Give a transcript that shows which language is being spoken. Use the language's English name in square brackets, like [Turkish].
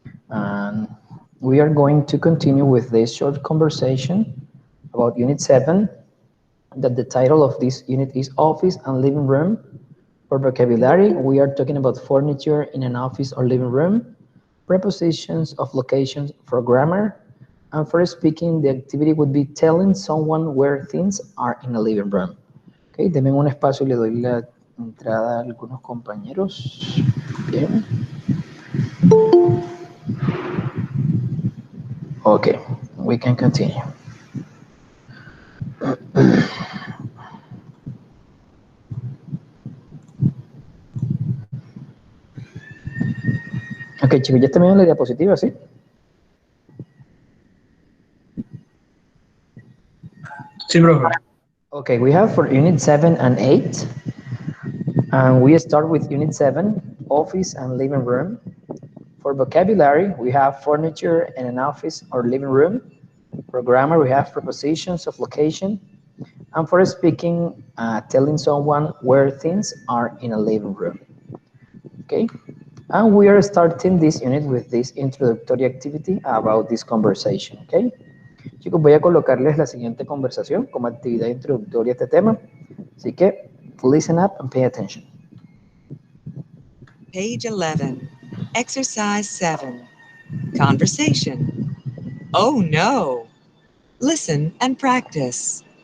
[English] And we are going to continue with this short conversation about Unit 7, that the title of this unit is Office and Living Room. For vocabulary, we are talking about furniture in an office or living room, prepositions of locations for grammar, and for speaking, the activity would be telling someone where things are in a living room. [Spanish] Okay, denme un espacio y le doy la entrada a algunos compañeros. Bien. [English] Okay, we can continue. [Spanish] Ok, chicos, ya está viendo la diapositiva, ¿sí? Sí, profe. [English] Okay, we have for Unit 7 and 8. And we start with Unit 7, Office and Living Room. For vocabulary, we have furniture in an office or living room. For grammar, we have prepositions of location. And for speaking, telling someone where things are in a living room. Okay? And we are starting this unit with this introductory activity about this conversation. Okay? [Spanish] Chicos, voy a colocarles la siguiente conversación como actividad introductoria a este tema. Así que, [English] listen up and pay attention. Page 11, Exercise 7, Conversation. Oh no! Listen and practice.